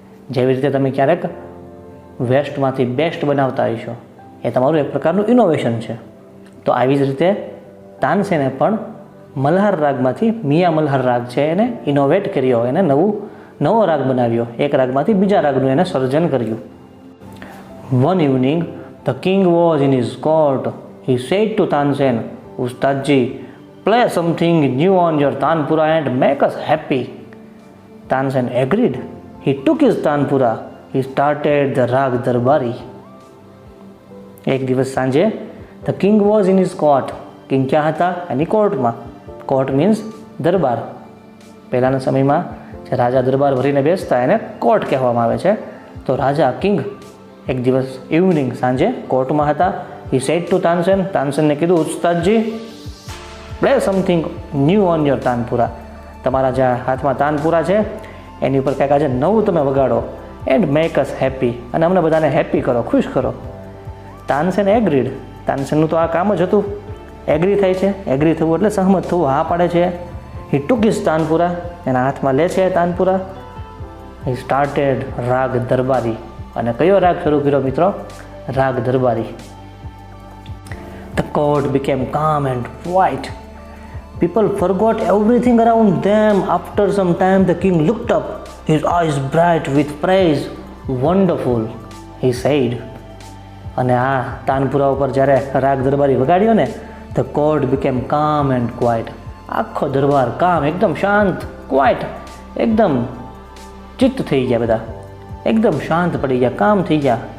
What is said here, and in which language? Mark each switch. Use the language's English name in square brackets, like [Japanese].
[Gujarati] જેવી રીતે તમે ક્યારેક વેસ્ટમાંથી બેસ્ટ બનાવતા હશો, એ તમારું એક પ્રકારનું ઇનોવેશન છે. તો આવી જ રીતે તાનસેને પણ મલ્હાર રાગમાંથી મિયા મલ્હાર રાગ છે એને ઇનોવેટ કર્યો, એને નવો રાગ બનાવ્યો, એક રાગમાંથી બીજા રાગનું એને સર્જન કર્યું. [English] One evening, the king was in his court. He said to Tansen, Ustadji, play something new on your tanpura and make us happy. Tansen agreed. He took his tanpura. He started the rag darbari. [Gujarati] એક દિવસ સાંજે [English] the king was in his court. [Gujarati] King ક્યાં હતા? એની કોર્ટમાં. Court means દરબાર. પહેલાંના સમયમાં જે રાજા દરબાર ભરીને બેસતા એને કોર્ટ કહેવામાં આવે છે. તો રાજા કિંગ એક દિવસ ઇવનિંગ સાંજે કોર્ટમાં હતા. [English] he said to Tansen, [Gujarati] તાનસેનને કીધું, [English] ઉસ્તાદજી, play something new on your tanpura. [Gujarati] તમારા જે હાથમાં તાનપુરા છે એની ઉપર કંઈક આજે નવું તમે વગાડો. [English] and make us happy, [Gujarati] અને અમને બધાને હેપી કરો, ખુશ કરો. [English] Tansen agreed. [Gujarati] તાનસેનનું તો આ કામ જ હતું, એગ્રી થાય છે. એગ્રી થવું એટલે સહમત થવું, હા પાડે છે. [English] he took his tanpura, [Gujarati] એના હાથમાં લે છે તાનપુરા. હી સ્ટાર્ટેડ રાગ દરબારી, અને કયો રાગ શરૂ કર્યો મિત્રો? રાગ દરબારી. [English] The court became calm and quiet. People forgot everything around them. After some time the king looked up, his eyes bright with praise. Wonderful, he said. [Gujarati] અને આ તાનપુરા ઉપર જ્યારે રાગ દરબારી વગાડ્યો ને, [English] the court became calm and quiet. [Gujarati] આખો દરબાર કામ, એકદમ શાંત, ક્વાઇટ, એકદમ ચિત્ત થઈ ગયા, બધા એકદમ શાંત પડી ગયા, કામ થઈ ગયા.